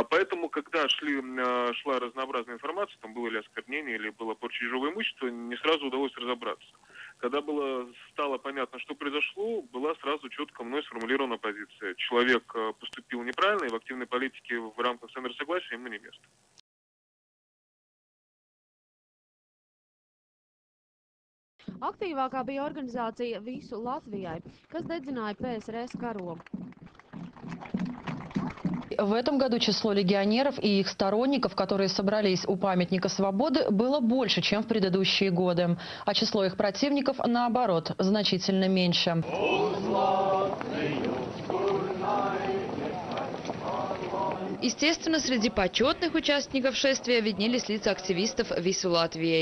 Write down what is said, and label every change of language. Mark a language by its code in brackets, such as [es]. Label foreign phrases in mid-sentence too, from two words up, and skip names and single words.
[ru] Поэтому, когда шла разнообразная информация, там было ли осквернение или было порча чужого имущества, не сразу удалось разобраться. Когда стало понятно, что произошло, была сразу четко мной сформулирована позиция. Человек поступил неправильно, и в активной политике в рамках Центра Согласия ему не место. [lv] Aktīvākā bija organizācija Visu Latvijai, kas dedzināja PSRS karogu. [ru] В этом году число легионеров и их сторонников, которые собрались у памятника Свободы, было больше, чем в предыдущие годы. А число их противников, наоборот, значительно меньше. Естественно, среди почетных участников шествия виднелись лица активистов Вису Латвии.